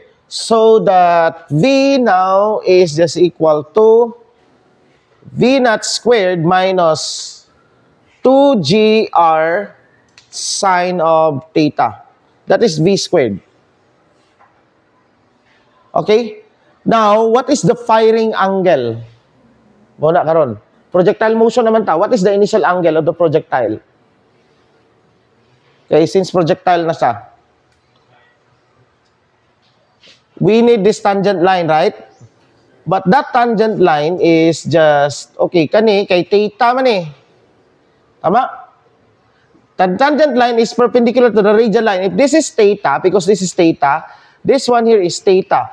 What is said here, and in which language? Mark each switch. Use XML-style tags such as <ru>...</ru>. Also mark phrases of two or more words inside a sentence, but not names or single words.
<en>So that v now is just equal to v naught squared minus 2gr sine of theta. That is v squared. Okay? Now, what is the firing angle?</en> <hil>Muna karon.</hil> <en>Projectile motion</en> <hil>naman ta.</hil> <en>What is the initial angle of the projectile? Okay, since projectile</en> <hil>na siya.</hil> <en>We need this tangent line, right? But that tangent line is just, okay,</en> <hil>kay theta man eh. Tama?</hil> <en>The tangent line is perpendicular to the radial line. If this is theta, because this is theta, this one here is theta.</en>